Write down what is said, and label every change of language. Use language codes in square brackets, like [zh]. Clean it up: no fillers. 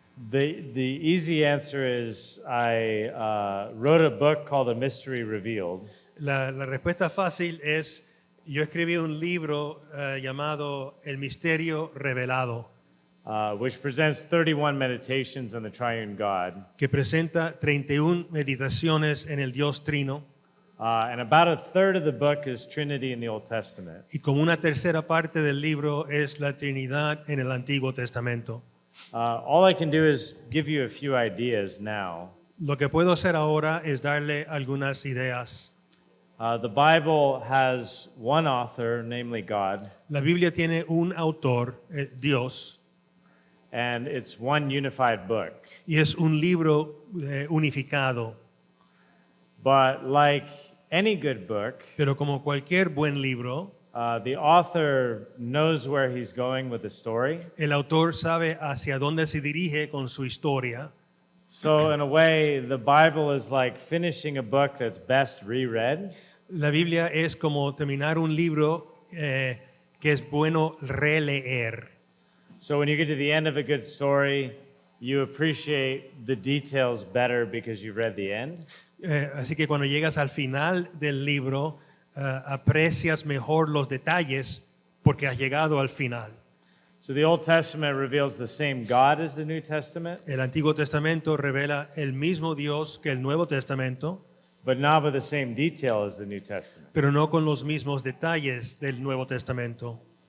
[en] The easy answer is I wrote a book called A Mystery Revealed. [es] La respuesta fácil es, yo escribí un libro llamado El Misterio Revelado, [en] Which presents 31 meditations on the triune God. [es] que presenta 31 meditaciones en el Dios Trino, [en] And about a third of the book is Trinity in the Old Testament. [es] y como una tercera parte del libro es la Trinidad en el Antiguo Testamento. [en] All I can do is give you a few ideas now. [es] Lo que puedo hacer ahora es darle algunas ideas. [en] The Bible has one author, namely God, [es] La Biblia tiene un autor, Dios, [en] and it's one unified book. [es] y es un libro unificado. [en] But like any good book, [es] Pero como cualquier buen libro, [en] the author knows where he's going with the story. [es] el autor sabe hacia dónde se dirige con su historia. [en] So in a way, the Bible is like finishing a book that's best reread. [es] La Biblia es como terminar un libro que es bueno releer. [en] So when you get to the end of a good story, you appreciate the details better because you read the end. [es] Así que cuando llegas al final del libro, aprecias mejor los detalles porque has llegado al final. [en] So the Old Testament reveals the same God as the New Testament, [es] El Antiguo Testamento revela el mismo Dios que el Nuevo Testamento, [en] but not with the same detail as the New Testament. [es] pero no con los mismos detalles del Nuevo Testamento.